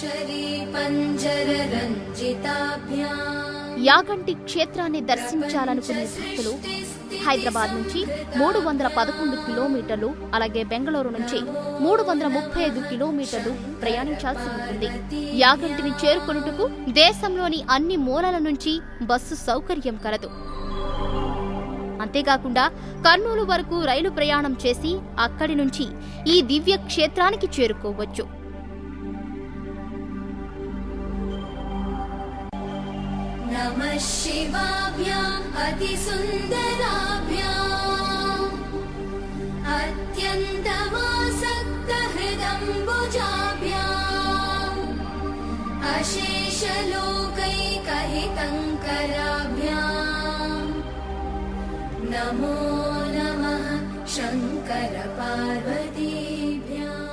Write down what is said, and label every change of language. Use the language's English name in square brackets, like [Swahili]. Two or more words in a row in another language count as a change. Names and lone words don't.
[Telugu] యాగంటి క్షేత్రాన్ని దర్శించాలనుకునే భక్తులు హైదరాబాద్ నుంచి 311 కిలోమీటర్లు, అలాగే బెంగళూరు నుంచి 335 కిలోమీటర్లు ప్రయాణించాల్సి ఉంటుంది. యాగంటిని చేరుకొనుటకు దేశంలోని అన్ని మూలల నుంచి బస్సు సౌకర్యం కలదు. అంతేకాకుండా కర్నూలు వరకు రైలు ప్రయాణం చేసి అక్కడి నుంచి ఈ దివ్య క్షేత్రానికి చేరుకోవచ్చు. [Sanskrit] नमः शिवाभ्याम् अतिसुन्दराभ्याम् अत्यन्तमासक्तहृदम्बुजाभ्याम् अशेषलोकैकहितङ्कराभ्याम् नमो नमः शङ्कर पार्वतीभ्याम्।